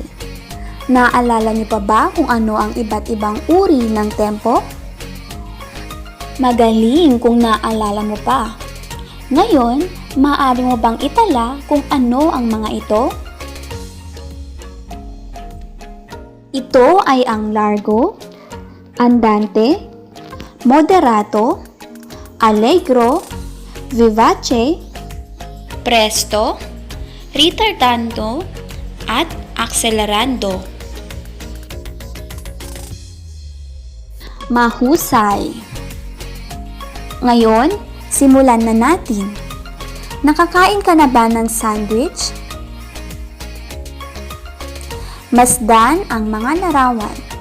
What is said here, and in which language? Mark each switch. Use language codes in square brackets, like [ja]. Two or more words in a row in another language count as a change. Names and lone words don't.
[tl] Naalala niyo pa ba kung ano ang iba't ibang uri ng tempo? Magaling kung naalala mo pa. Ngayon, maaari mo bang itala kung ano ang mga ito? Ito ay ang largo, andante, moderato, allegro, vivace, presto, ritardando, at accelerando. Mahusay. Ngayon, simulan na natin. Nakakain ka na ba ng sandwich? Masdan ang mga larawan.